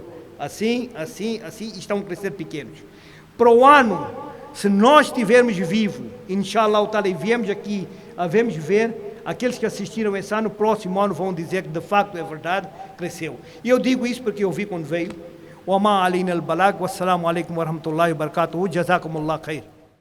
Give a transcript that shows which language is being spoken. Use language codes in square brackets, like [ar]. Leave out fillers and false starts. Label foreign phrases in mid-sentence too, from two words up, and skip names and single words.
[pt] Assim, assim, assim, e estão a crescer pequenos. Para o ano, se nós estivermos vivos, inshallah, e viemos aqui, havemos ver, aqueles que assistiram esse ano, próximo ano vão dizer que de facto é verdade, cresceu. E eu digo isso porque eu vi quando veio. [ar] وما علينا البلاغ, والسلام عليكم ورحمة الله وبركاته، جزاكم الله خير.